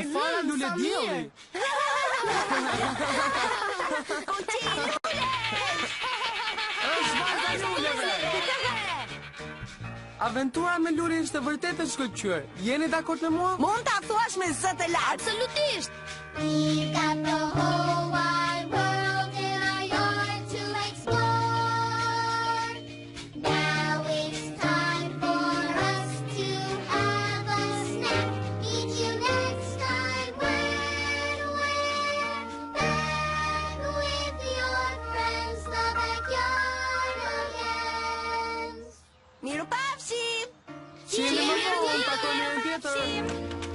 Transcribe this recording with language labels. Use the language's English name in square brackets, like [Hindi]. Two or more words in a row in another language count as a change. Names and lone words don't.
[Albanian] Fara lule dielli. Fuqi lulesh! Është vajza e luleve. Aventura me lule ishte vërtet e shkëlqyer. Jeni dakord me mua? Mund ta thuash me zë të lartë. Absolutisht. [English] We've got the whole wide world in our yard to explore. Now it's time for us to have a snack. Meet you next time when we're back with your friends, the Backyardigans. [Albanian] Miru pafshim! Qeni më vonë, takojmë herën tjetër.